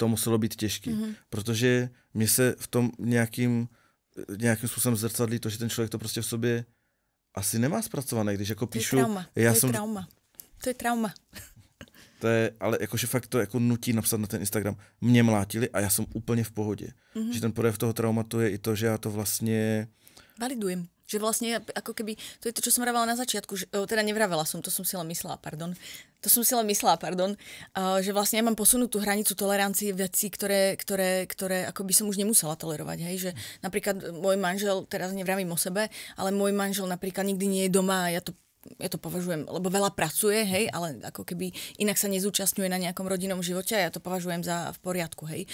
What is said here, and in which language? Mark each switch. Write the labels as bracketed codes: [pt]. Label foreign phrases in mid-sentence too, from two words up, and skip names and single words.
[cs] To muselo být těžký, protože mě se v tom nějakým způsobem zrcadlí to, že ten člověk to prostě v sobě asi nemá zpracované, když jako píšu... To je trauma. To je, ale jakože fakt to jako nutí napsat na ten Instagram. Mě mlátili a já jsem úplně v pohodě. Že ten projev toho traumatu je i to, že já to vlastně... [sk] Validujem. Že vlastne ako keby, to je to, čo som vravela na začiatku, že, teda nevravela som, to som si len myslela, pardon. Že vlastne ja mám posunutú hranicu tolerancie vecí, ktoré ako by som už nemusela tolerovať, hej, že napríklad môj manžel, teraz nevravím o sebe, ale môj manžel napríklad nikdy nie je doma a ja to považujem, lebo veľa pracuje, hej, ale ako keby inak sa nezúčastňuje na nejakom rodinnom živote a ja to považujem za v poriadku, hej.